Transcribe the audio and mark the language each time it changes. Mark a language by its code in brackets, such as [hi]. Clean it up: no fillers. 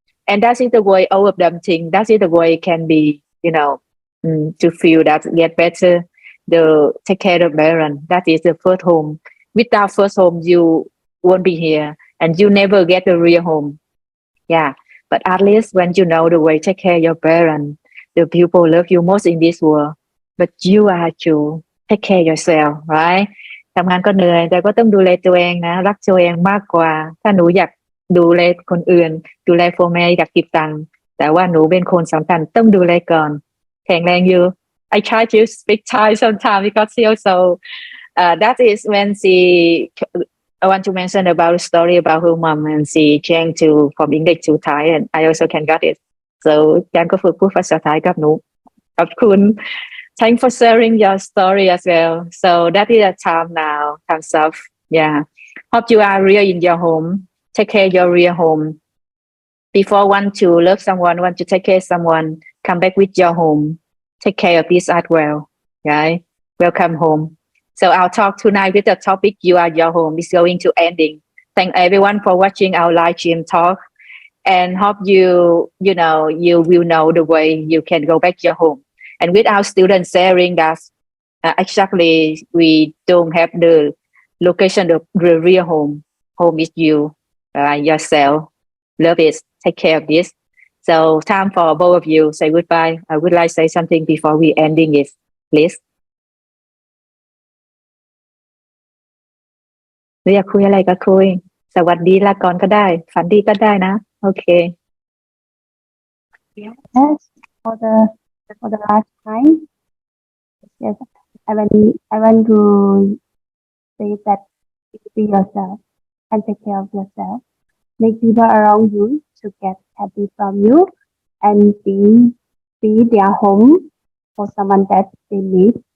[en] And that is the way all of them think. That is the way it can be, to feel that get better, the take care of parent. That is the first home. Without first home, you won't be here, and you never get the real home. But at least when you know the way take care of your parent, the people love you most in this world. But you are to take care yourself, right? [th] ทำงานก็เหนื่อยแต่ก็ต้องดูแลตัวเองนะรักตัวเองมากกว่าถ้าหนูอยากดูแลคนอื่นดูแลพ่อแม่อยากเก็บตังค์แต่ว่าหนูเป็นคนสำคัญต้องดูแลก่อนแข็งแรงอยู่ [en] I try to speak Thai sometimes because she also that is when she I want to mention about a story about her mom and she changed to from English to Thai and I also can get it so [th] ยันก็ฝึกพูดภาษาไทยกับหนูขอบคุณ [en] Thanks for sharing your story as well. So that is the time now. Time's up. Hope you are real in your home. Take care of your real home. Before want to love someone, want to take care of someone, come back with your home. Take care of this as well. Right? Welcome home. So our talk tonight with the topic you are your home is going to ending. Thank everyone for watching our live stream talk and hope you will know the way you can go back to your home. And with our students sharing that exactly we don't have the location of the real home. Home is you, yourself. Love it. Take care of this. So time for both of you say goodbye. I would like to say something before we ending it, please. [th] หรืออยากคุยอะไรก็คุยสวัสดีลาก่อนก็ได้ฝันดีก็ได้นะโอเค [en] Yes, for the last time, yes, I want to say that be yourself and take care of yourself. Make people around you to get happy from you and be their home for someone that they need.